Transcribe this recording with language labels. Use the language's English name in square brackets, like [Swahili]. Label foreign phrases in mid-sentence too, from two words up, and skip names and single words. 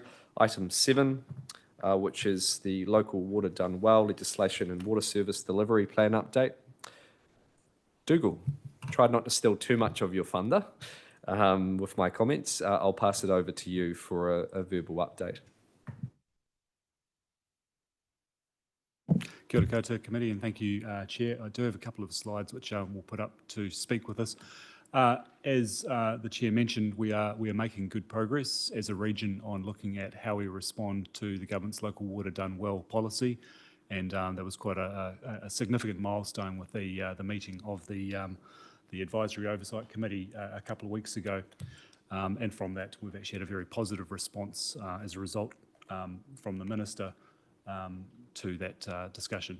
[English] Item 7, which is the Local Water Done Well Legislation and Water Service Delivery Plan Update. Dougal, tried not to steal too much of your thunder with my comments. I'll pass it over to you for a verbal update. [Māori] Kia ora koutou [English] committee, and thank you, Chair. I do have a couple of slides which we'll put up to speak with us. As the Chair mentioned, we are making good progress as a region on looking at how we respond to the government's Local Water Done Well policy, and that was quite a significant milestone with the meeting of the Advisory Oversight Committee a couple of weeks ago, and from that we've actually had a very positive response as a result from the Minister to that discussion.